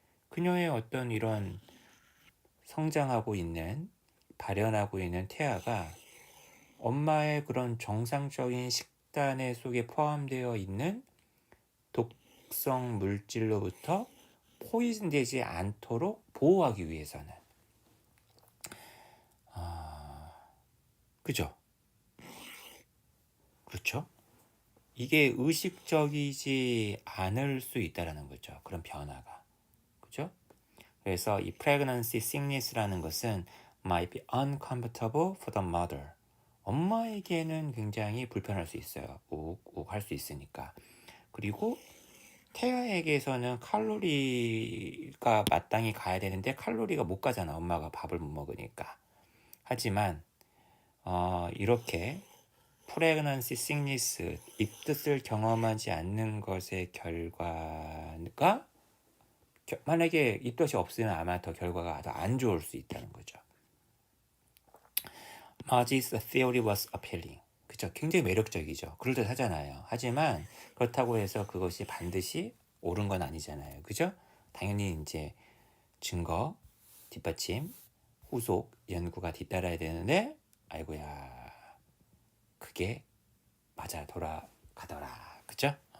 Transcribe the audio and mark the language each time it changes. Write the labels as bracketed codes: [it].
[ko] 그녀의 어떤 이런 성장하고 있는, 발현하고 있는 태아가 엄마의 그런 정상적인 식단의 속에 포함되어 있는 독성 물질로부터 포이즌되지 않도록 보호하기 위해서는. 그죠? 그렇죠? 이게 의식적이지 않을 수 있다라는 거죠. 그런 변화가. 그죠? 그래서 이 pregnancy sickness라는 것은 [en] might be uncomfortable for the mother. [ko] 엄마에게는 굉장히 불편할 수 있어요. 욱욱 할 수 있으니까. 그리고 태아에게서는 칼로리가 마땅히 가야 되는데 칼로리가 못 가잖아. 엄마가 밥을 못 먹으니까. 하지만 이렇게 프레그넌시 시크니스, 입덧을 경험하지 않는 것의 결과가 만약에 입덧이 없으면 아마 더 결과가 더 안 좋을 수 있다는 거죠. [en] Marge's theory was appealing. [ko] 그죠? 굉장히 매력적이죠. 그럴듯하잖아요. 하지만 그렇다고 해서 그것이 반드시 옳은 건 아니잖아요. 그죠? 당연히 이제 증거, 뒷받침, 후속, 연구가 뒤따라야 되는데 아이고야 그게 맞아 돌아가더라. 그죠?